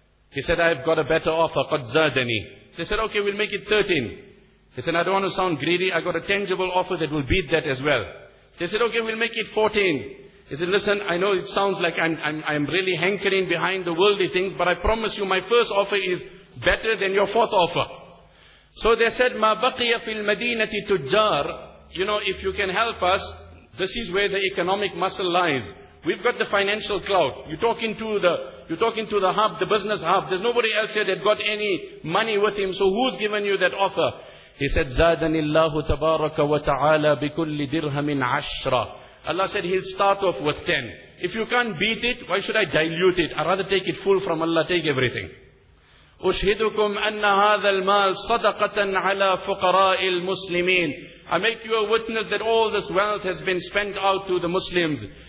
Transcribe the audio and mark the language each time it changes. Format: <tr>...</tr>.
<en>He said, I've got a better offer,</en> <ar>qad zadani.</ar> <en>They said, okay, we'll make it 13. He said, I don't want to sound greedy, I got a tangible offer that will beat that as well. They said, okay, we'll make it 14. He said, listen, I know it sounds like I'm really hankering behind the worldly things, but I promise you my first offer is better than your fourth offer. So they said,</en> <ar>مَا بَقِيَ فِي الْمَدِينَةِ تُجَّار.</ar> <en>You know, if you can help us, this is where the economic muscle lies. We've got the financial clout. You're talking to the hub, the business hub. There's nobody else here that got any money with him. So who's given you that offer? He said,</en> <ar>زَادَنِ اللَّهُ تَبَارَكَ وَتَعَالَى بِكُلِّ دِرْهَمٍ عَشْرًا.</ar> <en>Allah said he'll start off with 10. If you can't beat it, why should I dilute it? I'd rather take it full from Allah, take everything.</en> <ar>أُشْهِدُكُمْ أَنَّ هَذَا الْمَالِ صَدَقَةً عَلَىٰ فُقَرَاءِ الْمُسْلِمِينَ.</ar> <en>I make you a witness that all this wealth has been spent out to the Muslims.</en>